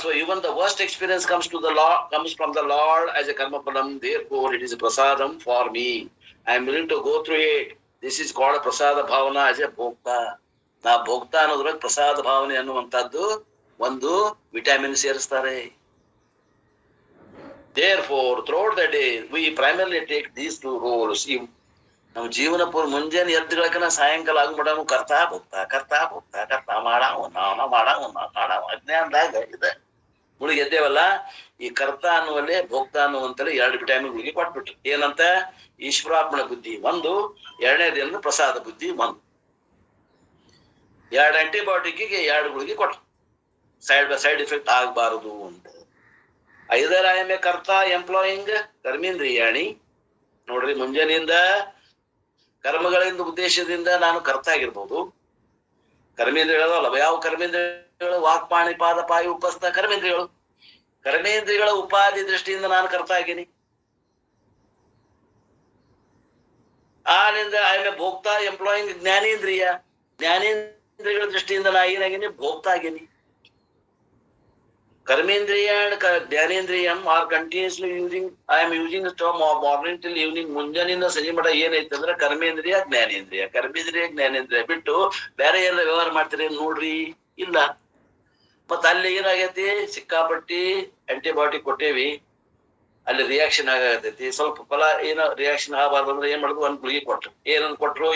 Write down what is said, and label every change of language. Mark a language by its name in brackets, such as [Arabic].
[English] So even the worst experience comes from the Lord as a karmaphalam. Therefore, it is a prasadam for me. I am willing to go through it. This is called a prasada bhavana as a bhokta. [Kannada] ನಾ ಭೋಕ್ತ ಅನ್ನೋದ್ರಾಗ ಪ್ರಸಾದ ಭಾವನೆ ಅನ್ನುವಂಥದ್ದು ಒಂದು vitamin ಸೇರಿಸ್ತಾರೆ. [English] Therefore, throughout the day, we primarily take these two roles. [Kannada] ನಾವು ಜೀವನ ಪೂರ್ವ ಮುಂಜಾನೆ ಎದ್ದುಗಳಕನ ಸಾಯಂಕಾಲ ಆಗ್ಬಿಡಾನು ಕರ್ತಾ ಭೋಕ್ತಾ ಮಾಡಾವ ಅಜ್ಞಾನದಾಗ ಇದೆ ಮುಳುಗಿ ಎದ್ದೇವಲ್ಲ. ಈ ಕರ್ತ ಅನ್ನುವಲ್ಲೇ ಭೋಕ್ತ ಅನ್ನುವಂತಲೇ 2 ವಿಟಮಿನ್ ಗುಳಿಗೆ ಕೊಟ್ಬಿಟ್ರು. ಏನಂತ? ಈಶ್ವರಾರ್ಪಣ ಬುದ್ಧಿ ಒಂದು, ಎರಡನೇದೇನು ಪ್ರಸಾದ ಬುದ್ಧಿ ಒಂದು. 2 ಆಂಟಿಬಯೋಟಿಕ್ಗೆ 2 ಗುಳಿಗೆ ಕೊಟ್ರು, ಸೈಡ್ ಎಫೆಕ್ಟ್ ಆಗಬಾರದು ಅಂತ. ಐದರ ಆಯಮೆ ಕರ್ತ ಎಂಪ್ಲಾಯಿಂಗ್ ಕರ್ಮೇಂದ್ರಿಯಾಣಿ. ನೋಡ್ರಿ, ಮುಂಜಾನೆಯಿಂದ ಕರ್ಮಗಳಿಂದ ಉದ್ದೇಶದಿಂದ ನಾನು ಕರ್ತ ಆಗಿರ್ಬೋದು. ಕರ್ಮೇಂದ್ರಿಯಗಳು ಅಲ್ಲ, ಯಾವ ಕರ್ಮೇಂದ್ರಿಯಗಳು? ವಾಕ್ಪಾಣಿ ಪಾದ ಪಾಯು ಉಪಸ್ಥ ಕರ್ಮೇಂದ್ರಿಯಗಳು. ಕರ್ಮೇಂದ್ರಿಯಗಳ ಉಪಾಧಿ ದೃಷ್ಟಿಯಿಂದ ನಾನು ಕರ್ತ ಆಗೀನಿ. ಆನಿಂದ [English] I am [Kannada] ಭೋಕ್ತ ಎಂಪ್ಲಾಯಿಂಗ್ ಜ್ಞಾನೇಂದ್ರಿಯಗಳ ದೃಷ್ಟಿಯಿಂದ ನಾ ಏನಾಗೀನಿ? ಭೋಕ್ತ ಆಗೀನಿ. [English] Karmendriya and Dhyanendriyam are continuously using, I am using the term morning till evening. [Kannada] ಮುಂಜಾನಿಂದ ಸಂಜೆ ಮಠ ಏನೈತಂದ್ರೆ ಕರ್ಮೇಂದ್ರಿಯ ಜ್ಞಾನೇಂದ್ರಿಯ ಬಿಟ್ಟು ಬೇರೆ ಎಲ್ಲ ವ್ಯವಹಾರ ಮಾಡ್ತೀರಿ ನೋಡ್ರಿ? ಇಲ್ಲ. ಮತ್ತ ಅಲ್ಲಿ ಏನಾಗೈತಿ? ಸಿಕ್ಕಾಪಟ್ಟಿ ಆಂಟಿಬಯೋಟಿಕ್ ಕೊಟ್ಟೇವಿ, ಅಲ್ಲಿ ರಿಯಾಕ್ಷನ್ ಆಗತೈತಿ. ಸ್ವಲ್ಪ ಫಲ ಏನೋ ರಿಯಾಕ್ಷನ್ ಆಗಬಾರ್ದು ಅಂದ್ರೆ ಏನ್ ಮಾಡುದು? 1 ಗುಳಿಗೆ ಕೊಟ್ರು. ಏನನ್ನು ಕೊಟ್ರು?